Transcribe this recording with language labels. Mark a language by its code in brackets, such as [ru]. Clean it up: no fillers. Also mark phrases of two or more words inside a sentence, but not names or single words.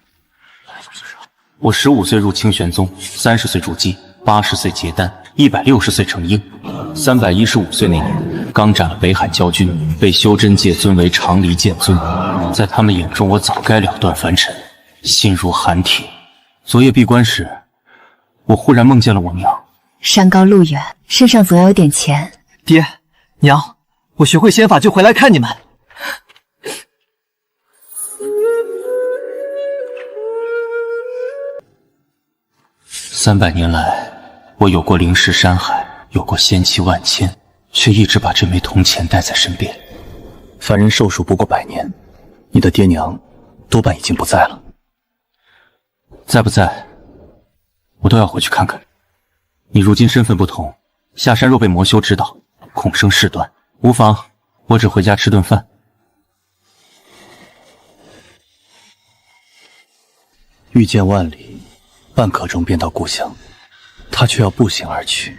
[zh] 我15岁入清玄宗，30岁筑基，80岁结丹，160岁成鹰。315岁那年，刚斩了北海蛟君，被修真界尊为长离剑尊。在他们眼中，我早该了断凡尘，心如寒鐵。昨夜閉關時，我忽然夢見了我娘。山高路遠，身上總要有點錢。爹娘，我學會仙法就回來看你們。 300年來，我有過靈石山海，有過仙氣萬千，卻一直把這枚銅錢帶在身邊。凡人壽數不過100 年，你的爹娘多半已經不在了。在不在，我都要回去看看。你如今身份不同，下山若被魔修知道，恐生事端。無妨，我只回家吃頓飯。遇見萬里，半刻鐘便到故鄉，他卻要步行而去。